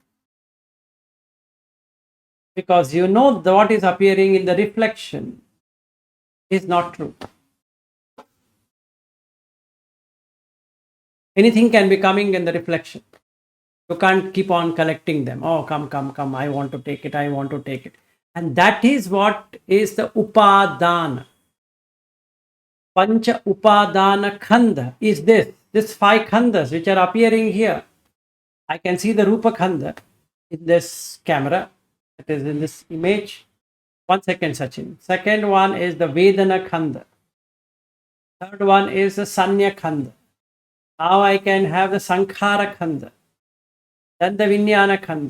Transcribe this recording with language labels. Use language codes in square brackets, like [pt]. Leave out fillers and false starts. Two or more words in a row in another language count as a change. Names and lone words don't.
[en] Because you know what is appearing in the reflection is not true. Anything can be coming in the reflection. You can't keep on collecting them. Oh, come, I want to take it, I want to take it. And that is what is the upadana. [pi] Pancha upadana khanda [en] is this 5 khandas which are appearing here. I can see the [pi] rupa khanda [en] in this camera. It is in this image. 1 second, Sachin. Second one is the [pi] Vedana khanda. [en] Third one is the [pi] Sañña khanda. [en] Now I can have the [pi] Sankhara khanda. [en] then the [pi] Vijnana Khanda.